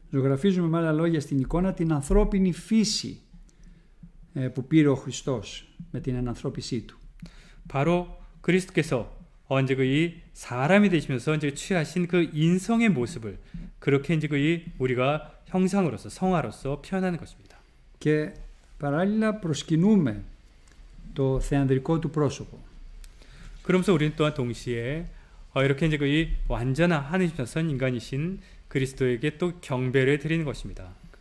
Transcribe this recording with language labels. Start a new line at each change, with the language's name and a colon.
Greek: Ζωγραφίζουμε με άλλα λόγια στην εικόνα την ανθρώπινη φύση που πήρε ο Χριστός με την ενανθρώπισή του.
Korean: 바로 그리스도께서 이제 그 이 사람이 되시면서 이제 취하신 그 인성의 모습을 그렇게 이제 그 우리가 형상으로서 성화로서 표현하는 것입니다.
Greek: Και παράλληλα προσκυνούμε το θεανδρικό του πρόσωπο.
Korean: 그러면서 우리는 또한 동시에 이렇게 이제 그 이 완전한 하느님이신 인간이신 그리스도에게 또 경배를 드리는 것입니다.